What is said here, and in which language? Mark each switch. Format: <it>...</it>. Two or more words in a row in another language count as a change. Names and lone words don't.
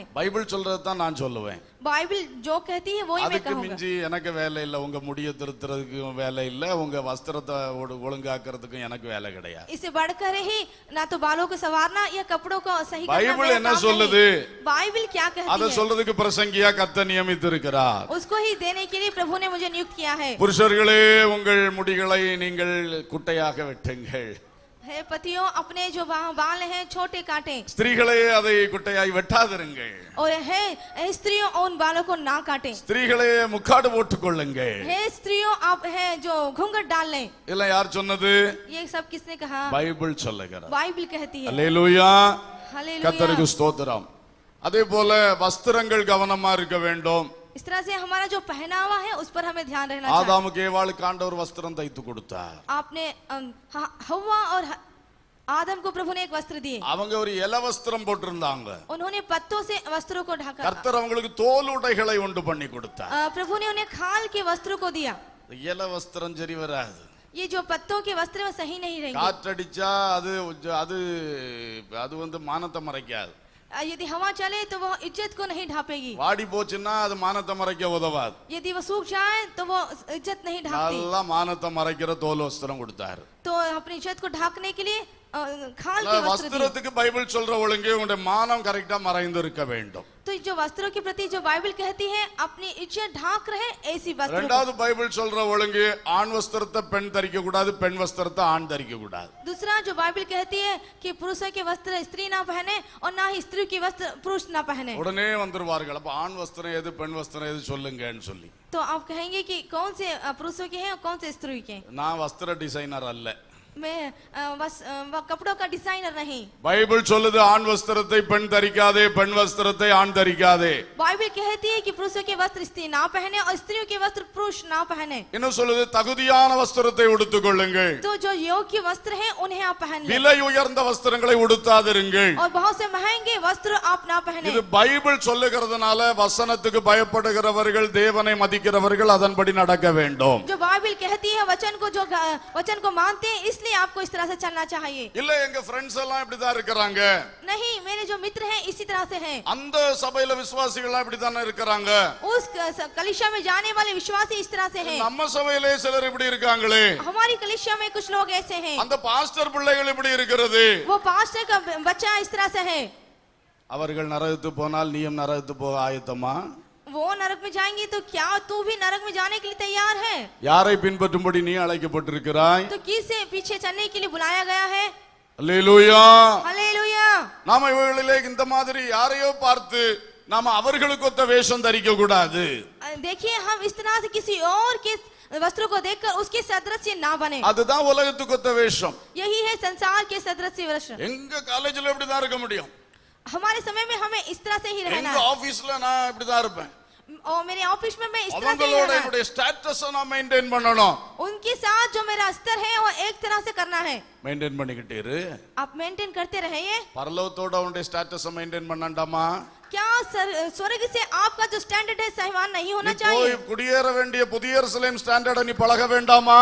<ta>பைபிள் சொல்றது தான் நான் சொல்லுவேன்.</ta> <hi>बाइबल जो कहती है वही मैं</hi> <ta>அதுக்கு</ta> <hi>कहूंगा।</hi> <ta>மிஞ்சி எனக்கு வேலை இல்ல, உங்க முடிய திருத்துறதுக்கு வேலை இல்ல, உங்க வஸ்திரத்தை ஒழுங்காக்குறதுக்கும் எனக்கு வேலை கிடையாது.</ta> <hi>इससे बढ़कर ही ना तो बालों को संवारना या कपड़ों को सही करना</hi> <ta>பைபிள்</ta> <hi>मेरा</hi> <ta>என்ன</ta> <hi>काम</hi> <ta>சொல்லுது?</ta> <hi>नहीं। बाइबल क्या कहती</hi> <ta>அத</ta> <hi>है?</hi> <ta>சொல்றதுக்கு பிரசங்கியா கர்த்தர் நியமித்திருக்கிறார்.</ta> <hi>उसको ही देने के लिए प्रभु ने मुझे नियुक्त किया है।</hi> <ta>புருஷர்களே, உங்கள் முடிகளை நீங்கள் குட்டையாக வெட்டுங்கள்.</ta> <hi>हे पतियों, अपने जो बाल हैं छोटे काटें,</hi> <ta>ஸ்திரீகளே அதை குட்டையாய் வெட்டாதிருங்கள்.</ta> <hi>और हे स्त्रियों उन बालों को ना काटें।</hi> <ta>ஸ்திரீகளே முக்காடு போட்டுக் கொள்ளுங்கள்.</ta> <hi>हे स्त्रियों आप है जो घूंघट डाल लें।</hi> <ta>இதெல்லாம் யார் சொன்னது?</ta> <hi>ये सब किसने कहा?</hi> <ta>பைபிள் சொல்லுகிறது.</ta> <hi>बाइबल कहती है।</hi> <ta>அல்லேலூயா.</ta> <hi>हालेलुया।</hi> <ta>கர்த்தருக்கு ஸ்தோத்திரம். அதே போல வஸ்திரங்கள் கவனமா இருக்க வேண்டும்.</ta> <hi>इस तरह से हमारा जो पहनावा है उस पर हमें ध्यान रहना चाहिए।</hi> <ta>ஆதாமுக்கு ஏவாளுக்கு ஆண்டவர் வஸ்திரம் தைத்து கொடுத்தார்.</ta> <hi>आपने हव्वा और आदम को प्रभु ने एक वस्त्र दिए।</hi> <ta>அவங்க ஒரு இல வஸ்திரம் போட்டிருந்தாங்க.</ta> <hi>उन्होंने पत्तों से वस्त्रों को ढका।</hi> <ta>கர்த்தர் அவங்களுக்கு தோல் உடைகளை உண்டு பண்ணி கொடுத்தார்.</ta> <hi>प्रभु ने उन्हें खाल के वस्त्रों को दिया।</hi> <ta>இல வஸ்திரம் சரி வராது.</ta> <hi>ये जो पत्तों के वस्त्र वो सही नहीं रहेंगे।</hi> <ta>காற்றடிச்சா அது அது அது வந்து மானத்தை மறைக்காது.</ta> <hi>यदि हवा चले तो वो इज्जत को नहीं ढापेगी।</hi> <ta>வாடி போச்சுன்னா அது மானத்தை மறைக்க உதவாது.</ta> <hi>यदि वो सूख जाए तो वो इज्जत नहीं ढापती।</hi> <ta>நல்லா மானத்தை மறைக்கிற தோல் வஸ்திரம் கொடுத்தாரு.</ta> <hi>तो अपनी इज्जत को ढाकने के लिए खाल के वस्त्र दिए।</hi> <ta>வஸ்திரத்துக்கு பைபிள் சொல்ற ஒழுங்கு உங்களுடைய மானம் கரெக்டா மறைந்து இருக்க வேண்டும்.</ta> <hi>तो जो वस्त्रों के प्रति जो बाइबल कहती है अपनी इज्जत ढाक रहे ऐसी वस्त्र।</hi> <ta>இரண்டாவது பைபிள் சொல்ற ஒழுங்கு ஆண் வஸ்திரத்தை பெண் தரிக்க கூடாது, பெண் வஸ்திரத்தை ஆண் தரிக்க கூடாது.</ta> <hi>दूसरा जो बाइबल कहती है कि पुरुषों के वस्त्र स्त्री ना पहने और ना ही स्त्री के वस्त्र पुरुष ना पहने।</hi> <ta>உடனே வந்துருவார்கள், அப்ப ஆண் வஸ்திரம் எது பெண் வஸ்திரம் எது சொல்லுங்கன்னு சொல்லி.</ta> <hi>तो आप कहेंगे कि कौन से पुरुषों के हैं और कौन से स्त्री के?</hi> <ta>நான் வஸ்திர டிசைனர் அல்ல,</ta> <hi>मैं कपड़ों का डिजाइनर नहीं।</hi> <ta>பைபிள் சொல்லுது ஆண் வஸ்திரத்தை பெண் தரிக்காதே, பெண் வஸ்திரத்தை ஆண் தரிக்காதே.</ta> <hi>बाइबल कहती है कि पुरुषों के वस्त्र स्त्री ना पहने और स्त्रियों के वस्त्र पुरुष ना पहने।</hi> <ta>இன்னும் சொல்லுது தகுதியான வஸ்திரத்தை உடுத்திக் கொள்ளுங்கள்,</ta> <hi>तो जो योग्य वस्त्र हैं उन्हें आप पहन लें</hi> <ta>விலை உயர்ந்த வஸ்திரங்களை உடுத்தாதிருங்கள்.</ta> <hi>और बहुत से महंगे वस्त्र आप ना पहने।</hi> <ta>இது பைபிள் சொல்லுகிறதுனால வசனத்துக்கு பயப்படுகிறவர்கள், தேவனை மதிக்கிறவர்கள் அதன்படி நடக்க வேண்டும்.</ta> <hi>जो बाइबल कहती है वचन को मानते हैं इसलिए आपको इस तरह से चलना चाहिए।</hi> <ta>இல்ல எங்க फ्रेंड्स எல்லாம் இப்படி தான் இருக்காங்க.</ta> <hi>नहीं, मेरे जो मित्र हैं इसी तरह से हैं।</hi> <ta>அந்த சபையில விசுவாசிகள் எல்லாம் இப்படி தான இருக்காங்க.</ta> <hi>उस कलीसिया में जाने वाले विश्वासी इस तरह से हैं।</hi> <ta>நம்ம சபையிலே சிலர் இப்படி இருக்காங்களே.</ta> <hi>हमारी कलीसिया में कुछ लोग ऐसे हैं।</hi> <ta>அந்த பாஸ்டர் பிள்ளைகள் இப்படி இருக்கிறது.</ta> <hi>वो पास्टर का बच्चा इस तरह से है।</hi> <ta>அவர்கள் நரகத்துக்கு போனால் நீயும் நரகத்துக்கு போக ஆயத்தமா?</ta> <hi>वो नरक में जाएंगे तो क्या तू भी नरक में जाने के लिए तैयार है?</hi> <ta>யாரை பின்பற்றும்படி நீ அழைக்கப்பட்டிருக்கிறாய்?</ta> <hi>तो किसे पीछे चलने के लिए बुलाया गया है?</hi> <ta>அல்லேலூயா.</ta> <hi>हालेलुया।</hi> <ta>நாம இவர்களிலே இந்த மாதிரி யாரையோ பார்த்து நாம அவர்களுக்கு ஒத்த வேஷம் தரிக்க கூடாது.</ta> <hi>देखिए, हम इस तरह से किसी और के वस्त्रों को देखकर उसके सदृश ना बने।</hi> <ta>அதுதான் உலகத்துக்கு ஒத்த வேஷம்.</ta> <hi>यही है संसार के सदृश वस्त्र।</hi> <ta>எங்க காலேஜ்ல இப்படி தான் இருக்க முடியும்.</ta> <hi>हमारे समय में हमें इस तरह से ही रहना</hi> <ta>எங்க</ta> <hi>है।</hi> <ta>ஆபீஸ்ல நான் இப்படி தான் இருப்பேன்.</ta> <hi>और मेरे ऑफिस में मैं इस तरह से ही</hi> <ta>அவங்களோட</ta> <hi>रहना है।</hi> <ta>என்னுடைய ஸ்டேட்டஸ் நான் மெயின்டைன் பண்ணணும்.</ta> <hi>उनके साथ जो मेरा स्तर है वो एक तरह से करना है।</hi> <ta>மெயின்டைன் பண்ணிக்கிட்டே இரு.</ta> <hi>आप मेंटेन करते रहिए।</hi> <ta>பரலோகத்தோட உன்னுடைய ஸ்டேட்டஸ் மெயின்டைன் பண்ணண்டாமா?</ta> <hi>क्या स्वर्ग से आपका जो स्टैंडर्ड है सहवान नहीं होना</hi> <ta>நீ</ta> <hi>चाहिए?</hi> <ta>போய் குடியேற வேண்டிய புதிய எருசலேம் ஸ்டாண்டர்டை நீ பழக வேண்டாமா?</ta>